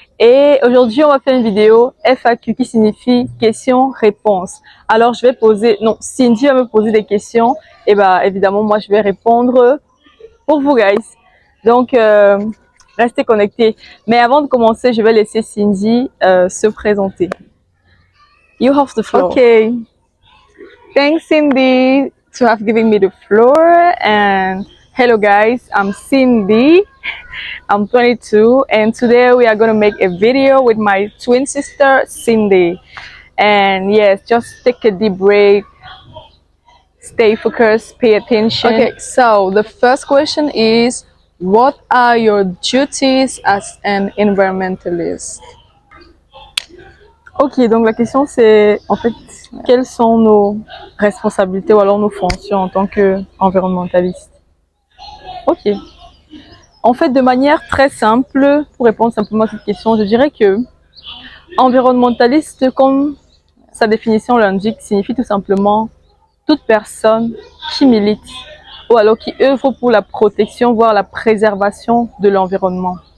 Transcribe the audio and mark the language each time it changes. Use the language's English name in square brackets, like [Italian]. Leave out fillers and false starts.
[French] Et aujourd'hui on va faire une vidéo FAQ qui signifie questions-réponses. Alors Cindy va me poser des questions et bah évidemment moi je vais répondre pour vous guys. Donc restez connectés. Mais avant de commencer, je vais laisser Cindy se présenter. [English] You have the floor. Okay. Thanks, Cindy, to have given me the floor. And hello, guys. I'm Cindy. I'm 22, and today we are going to make a video with my twin sister, Cindy. And yes, just take a deep breath. Stay focused, pay attention. Okay, so the first question is, what are your duties as an environmentalist? [French] Ok, donc la question c'est, en fait, quelles sont nos responsabilités ou alors nos fonctions en tant qu'environnementaliste? Ok. En fait, de manière très simple, pour répondre simplement à cette question, je dirais que environnementaliste, comme sa définition l'indique, signifie tout simplement toute personne qui milite ou alors qui œuvre pour la protection, voire la préservation de l'environnement.